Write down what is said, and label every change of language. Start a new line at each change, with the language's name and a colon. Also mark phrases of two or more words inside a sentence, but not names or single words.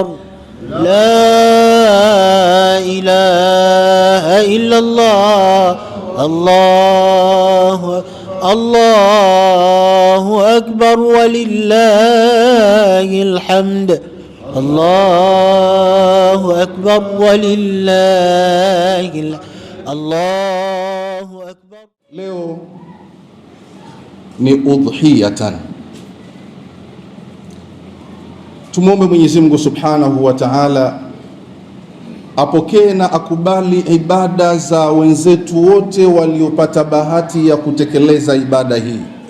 Arabic: لا إله إلا الله، الله أكبر ولله الحمد. الله أكبر ولله الله أكبر.
Swahili: Leo ni udhiyatan. Tumwombe Mwenyezi Mungu
Arabic: سبحانه وتعالى
Swahili: apokee na akubali ibada za wenzetu wote waliopata bahati ya kutekeleza ibada hii.